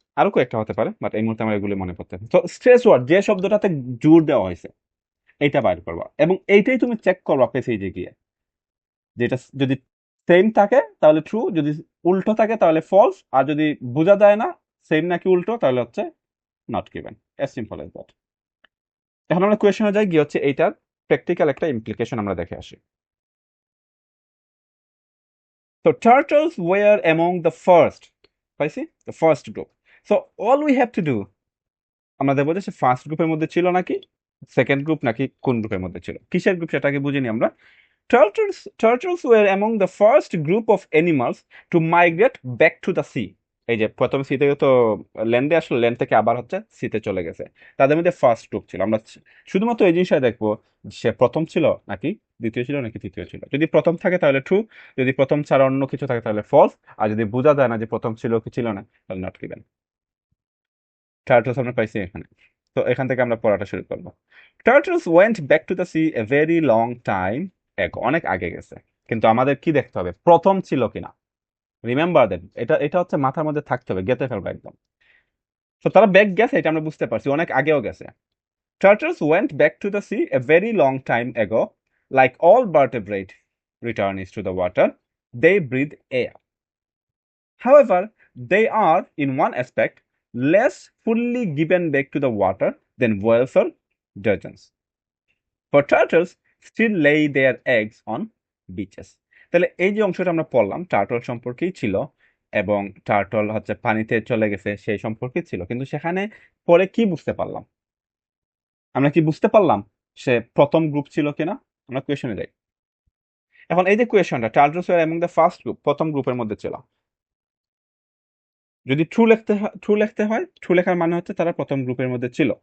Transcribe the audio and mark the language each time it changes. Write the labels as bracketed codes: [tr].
[bn] আরো কয়েকটা হতে পারে, বাট এই মুহূর্তে আমার এগুলো মনে পড়তে তো স্ট্রেস ওয়ার্ড যে শব্দটাতে জোর দেওয়া হয়েছে এইটা বাইর করবা, এবং এইটাই তুমি চেক করবা পেজে গিয়ে, যেটা যদি সেম থাকে তাহলে ট্রু, যদি উল্টো থাকে তাহলে ফলস, আর যদি বোঝা যায় না সেম নাকি উল্টো তাহলে হচ্ছে not given. [en] As simple as that. [bn] এখন আমরা কোয়েশনে যাই, গিয়ে হচ্ছে এইটার প্র্যাকটিক্যাল একটা ইমপ্লিকেশন আমরা দেখে আসি। [en] So turtles were among the first, [bn] পাইছি, [en] the first group. So all we have to do, [bn] আমরা দেখবো যে সে ফার্স্ট গ্রুপের মধ্যে ছিল নাকি সেকেন্ড গ্রুপ নাকি কোন গ্রুপের মধ্যে ছিল, কিসের গ্রুপ সেটাকে বুঝিনি আমরা। [en] Turtles were among the first group of animals to migrate back to the sea. [bn] এই যে প্রথমে সি থেকে তো ল্যান্ডে আসলো, ল্যান্ড থেকে আবার হচ্ছে সিতে চলে গেছে, তাদের মধ্যে ফার্স্ট গ্রুপ ছিল। আমরা শুধুমাত্র এই জিনিসটা দেখবো সে প্রথম ছিল নাকি দ্বিতীয় ছিল নাকি তৃতীয় ছিল। যদি প্রথম থাকে তাহলে ট্রু, যদি প্রথম ছাড়া অন্য কিছু থাকে তাহলে ফলস, আর যদি বোঝা যায় না যে প্রথম ছিল কি ছিল না তাহলে নট গিভেন। টার্টলস আমরা পাইছি এখানে। তো এখান থেকে আমরা পড়াটা শুরু করবো। [en] turtles went back to the sea a very long time ago, [bn] অনেক আগে গেছে, কিন্তু আমাদের কি দেখতে হবে, প্রথম ছিল কিনা। [en] remember then, [bn] এটা এটা হচ্ছে মাথার মধ্যে থাকতে হবে, গেতে ফেলবো একদম। তো তারা ব্যাক গেছে এটা আমরা বুঝতে পারছি, অনেক আগেও গেছে। [en] Turtles went back to the sea a very long time ago. Like all vertebrate returnees to the water, they breathe air. However, they are, in one aspect, less fully given back to the water than whales or gudgeons. For turtles still lay their eggs on beaches. [bn] তাহলে এই যে অংশটা আমরা পড়লাম turtle সম্পর্কেই ছিল, এবং turtle হচ্ছে পানিতে চলে গেছে সেই সম্পর্কে ছিল, কিন্তু সেখানে পরে কি বুঝতে পারলাম, আমরা কি বুঝতে পারলাম সে প্রথম গ্রুপ ছিল কিনা। আমরা কোয়েশনে যাই। এখন এই যে কোয়েশনটা, [en] turtles were among the first group, [bn] প্রথম গ্রুপের মধ্যে ছিল, যদি ট্রু লিখতে হয়, ট্রু লেখার মানে হচ্ছে তারা প্রথম গ্রুপের মধ্যে ছিল।